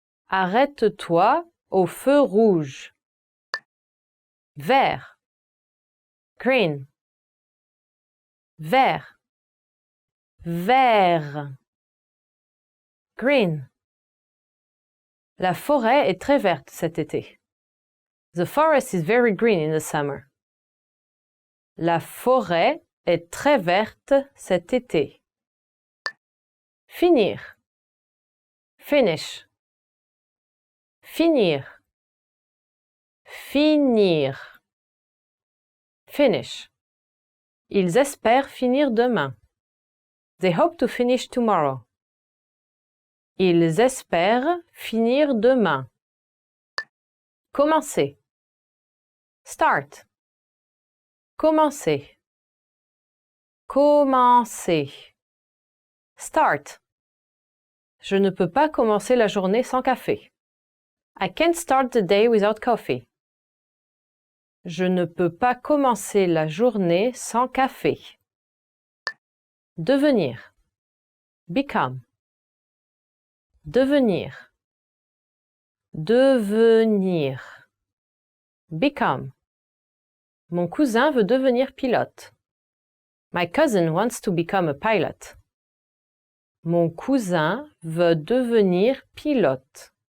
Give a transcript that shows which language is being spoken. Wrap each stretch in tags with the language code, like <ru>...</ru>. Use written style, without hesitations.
<fr>Arrête-toi au feu rouge. Vert. Green. Vert. Vert. Green. La forêt est très verte cet été.</fr> <en>The forest is very green in the summer.</en> <fr>La forêt est très verte cet été. Finir. Finish. Finir. Finir. Finish. Ils espèrent finir demain.</fr> <en>They hope to finish tomorrow.</en> <fr>Ils espèrent finir demain. Commencer. Start. Commencer. Commencer. Start. Je ne peux pas commencer la journée sans café.</fr> <en>I can't start the day without coffee.</en> <fr>Je ne peux pas commencer la journée sans café. Devenir. Become. Devenir. Devenir. Become. Mon cousin veut devenir pilote.</fr> <en>My cousin wants to become a pilot.</en> <fr>Mon cousin veut devenir pilote.</fr>